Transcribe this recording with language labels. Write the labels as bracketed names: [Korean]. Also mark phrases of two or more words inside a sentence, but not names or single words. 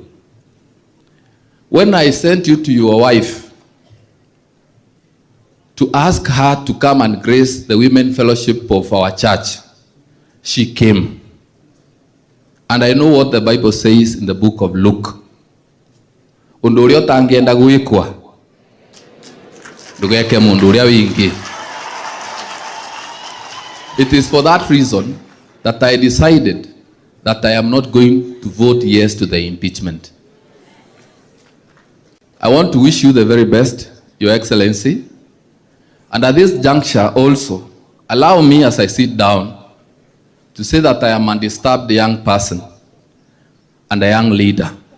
[English] When I sent you to your wife to ask her to come and grace the women fellowship of our church, she came. And I know what the Bible says in the book of Luke. [Kikuyu] Undurio tangienda guikwa. Ndugeke mundu uria wingi. [English] It is for that reason that I decided that I am not going to vote yes to the impeachment. I want to wish you the very best, Your Excellency. And at this juncture also, allow me as I sit down to say that I am a disturbed young person and a young leader.